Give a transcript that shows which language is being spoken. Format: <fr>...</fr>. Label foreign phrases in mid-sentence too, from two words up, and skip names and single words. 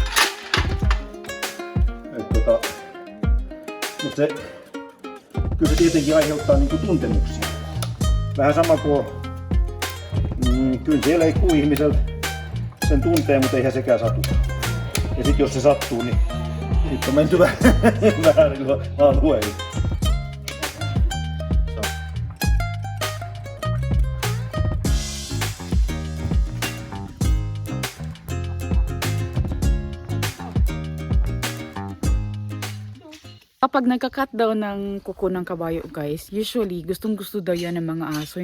<fi>Mutta se, kyllä se tietenkin aiheuttaa niinku tuntemuksia. Vähän sama kuin, kyllä siellä ei kuulu ihmiseltä sen tuntee, mutta eihän sekään satu. Ja sit jos se sattuu, niin nyt on menty väärillä alueilla.</fi> <tl>Kapag nagka-cut daw ng kuko ng kabayo, guys, usually gustong-gusto daw yan ng mga aso.</tl>